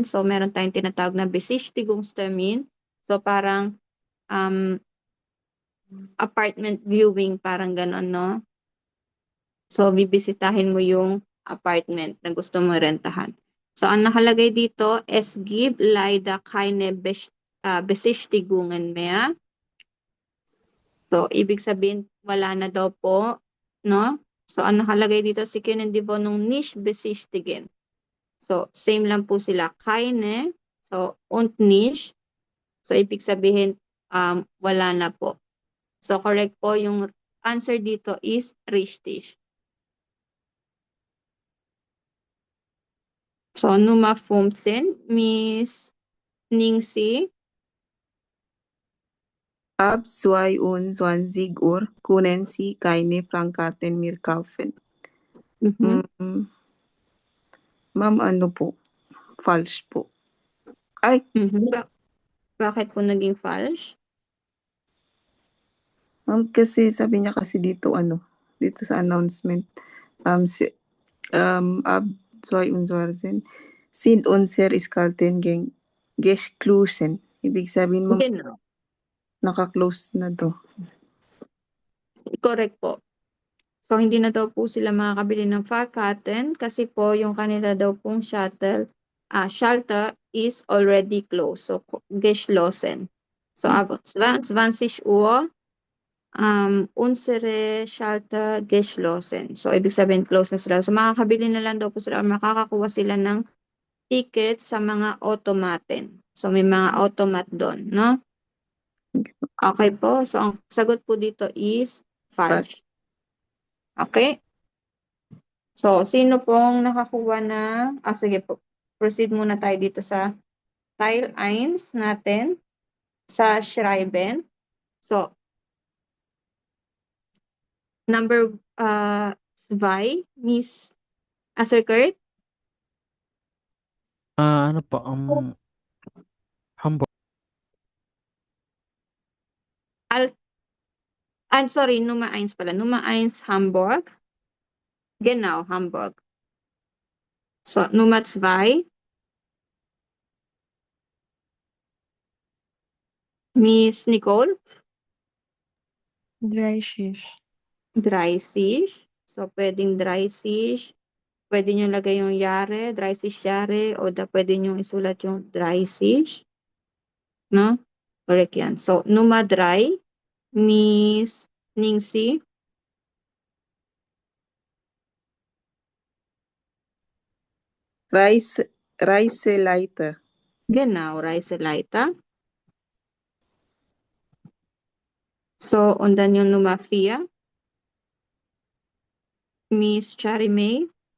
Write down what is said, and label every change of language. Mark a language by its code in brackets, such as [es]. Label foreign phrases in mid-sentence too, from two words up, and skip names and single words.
[tl] So, meron tayong tinatawag na Besichtigungstermin. So, parang [en] apartment viewing, [tl] parang ganon, no? So, bibisitahin mo yung apartment na gusto mo rentahan. So, ang nakalagay dito, [de] es gibt leider keine Besichtigungen mehr. [tl] So, ibig sabihin, wala na daw po, no? So, ang nakalagay dito, [de] Sie können die Wohnung nicht besichtigen. [tl] So, same lang po sila. [de] Keine, so, und nicht. [tl] So, ibig sabihin, wala na po. So, correct po, yung answer dito is richtig. [de] So, Nummer 15, Miss Ningsi. Ab 22 Uhr können Sie keine Frankkarten mehr kaufen. Mhm. [tl] Ma'am, ano po? False po. Ay, Bakit po naging false? ma'am, kasi sabi niya kasi dito dito sa announcement, [de] ab 22 sind unser Iskalten geng geschlossen. [tl] Ibig sabihin, ma'am, [de] Genau. [tl] naka-close na to. Correct po. So, hindi na daw po sila makakabili ng Fahrkarten kasi po yung kanila daw pong shelter [en] is already closed. [tl] So, [de] geschlossen. So, ab 20 Uhr unsere Schalter geschlossen. [tl] So, ibig sabihin close na sila. So, makakabili na lang daw po sila, makakakuha sila ng ticket sa mga automaten. So, may mga automat doon, no? Okay po. So, ang sagot po dito is false. Okay? So, sino pong nakakuha ng... sige po. Proceed muna tayo dito sa Teil 1 natin sa Schreiben. [en] So, number 2, Miss Sir Kurt? [tl] Ano po, Hamburg. Sorry, Nummer 1 pala. [de] Nummer 1, Hamburg. Genau, Hamburg. So, Nummer 2. Miss Nicole? 30. [tl] 30. So, pwedeng 30. Pwede nyo lagay yung yare, 30 yare, o pwede nyo isulat yung 30. No? Correct yan. [de] So, Nummer 3, Miss Ningsi? Reiseleiter. Genau, Reiseleiter. So, und dann yung Nummer 4, Miss Cherry May?